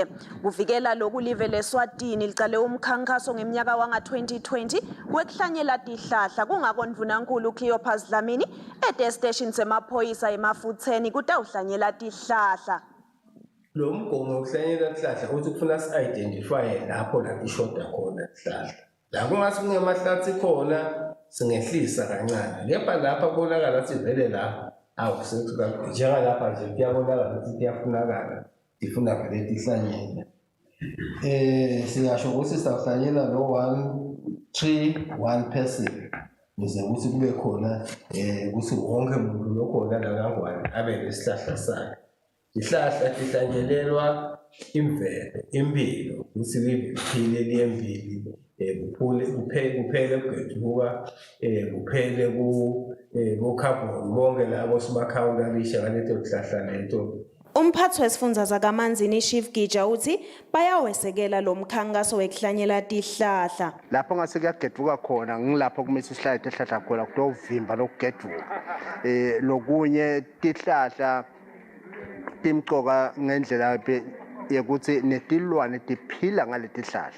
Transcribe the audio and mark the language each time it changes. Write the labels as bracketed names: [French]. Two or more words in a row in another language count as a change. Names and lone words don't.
[Swati] Kuvikela lokhu live leSwatini licale umkhankaso ngeminyaka wanga-2020 wekuhlanyela tihlahla kungako Ndvunankulu Cleopas Dlamini station semaphoyisa eMafutseni kutawuhlanyela tihlahla. Lo mgomo wokuhlanyela tihlahla uthi kufuna si-identifye lapho la tishoda khona tihlahla. La kungasi kungemahlathi khona singehlisa kancane kepha lapha kubonakala ukuthi vele la awusethi njengalapha nje kuyabonakala ukuthi kuyafunakala tifunakala tihlanyela singasho ukuthi sawuhlanyela lo [English] 1 tree 1 person [Swati] ukuze ukuthi kube khona ukuthi wonke umuntu lokhona la kangwane abe nesihlahla sakhe. Ihlahla lihlanyelelwa imvelo impilo ukuthi liphile liyembili kuphele kugedvuka kuphele ku-carbon bonke labo sibakhawulisha ngaleto zihlahla leto. Umphathi wesifundza zakamanzini Chief Gija uthi bayawesekela lo mkhankaso wekuhlanyela tihlahla. Lapho ngase kuyagedvuka khona ngilapho kumele sihlale tihlahla khona kutovimba lokugedvuka. Lokunye tihlahla timcoka ngendlela yekuthi netilwane tiphila ngaleti tihlahla.